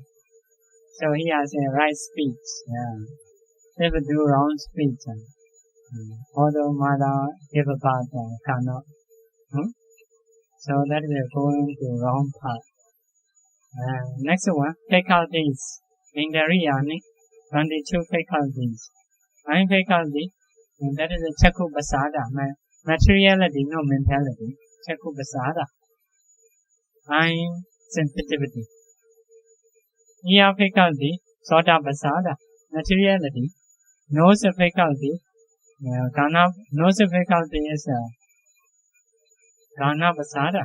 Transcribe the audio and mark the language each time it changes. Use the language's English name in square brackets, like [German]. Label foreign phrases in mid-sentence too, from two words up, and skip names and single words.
[English] So here I say right speech. If do wrong speech, although mother give birth cannot. So that is going to wrong path. Next one, faculties. In the reality, 22 faculties. One faculty, and that is a [Pali] Chakku Basada, [English] materiality, no mentality. [Pali] Chakku Basada. [English] Eye sensitivity. Ear faculty, [Pali] Sota Basada, [English] materiality. Nose faculty, nose faculty is [Pali] Gana Basada.